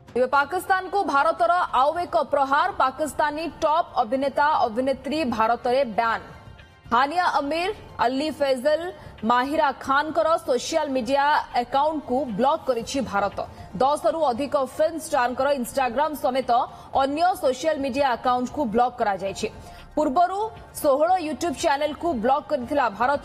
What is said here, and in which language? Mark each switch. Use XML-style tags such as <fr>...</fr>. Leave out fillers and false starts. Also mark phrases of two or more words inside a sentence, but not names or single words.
<or>ଏବେ ପାକିସ୍ତାନକୁ ଭାରତର ଆଉ ଏକ ପ୍ରହାର। ପାକିସ୍ତାନୀ ଟପ୍ ଅଭିନେତା ଅଭିନେତ୍ରୀ ଭାରତରେ ବ୍ୟାନ୍। ହାନିଆ ଆମିର, ଅଲି ଫୈଜଲ, ମାହିରା ଖାନଙ୍କ</or> <en>social media account</en> <or>କୁ ବ୍ଲକ କରିଛି ଭାରତ। 10 ରୁ ଅଧିକ</or> <en>film star Instagram</en> <or>ସମେତ ଅନ୍ୟ</or> <en>social media account</en> <or>କୁ ବ୍ଲକ କରା ଯାଇଛି। ପୂର୍ବରୁ 16</or> <en>YouTube channel</en> <or>କୁ ବ୍ଲକ କରିଥିଲା ଭାରତ।</or>